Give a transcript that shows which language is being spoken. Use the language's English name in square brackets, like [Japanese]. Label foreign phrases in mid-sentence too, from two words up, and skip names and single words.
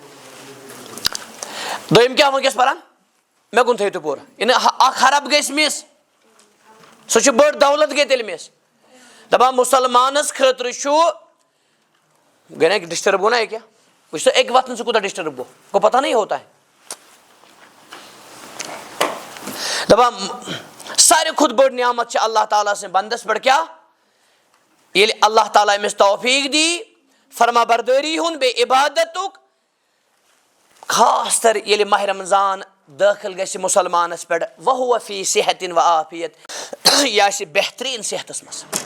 [Kashmiri] دوٚیِم کیٛاہ وٕنکٮ۪س پران مےٚ کُن تھٲیِو تُہۍ پوٗرٕ یعنی اکھ حرب گژھِ مِس سُہ چھُ بٔڑ دولت گٔے تیٚلہِ مِس دپان مُسلمانس خٲطرٕ چھُ گٔے نا ڈسٹٔرب گوٚو نا ییٚکیٛاہ وٕچھ سا اَکہِ وقتہٕ سُہ کوٗتاہ ڈسٹٔرب گوٚو [Urdu] پتہ نہیں ہوتا ہے [Kashmiri] دپان ساروی کھۄتہٕ بٔڑ نعمت چھِ اللہ تعالیٰ سٕنٛدِ بنٛدس پٮ۪ٹھ کیٛاہ ییٚلہِ اللہ تعالیٰ أمِس توفیٖق دی فرما بردٲری ہُنٛد بیٚیہِ عبادتُک خاص کر ییٚلہِ ماہ رمضان دٲخل گژھِ مُسلمانس پٮ۪ٹھ [Arabic] وہو فی صحتٍ و عافیت [Kashmiri] یہِ آسہِ بہتریٖن صحتس منٛز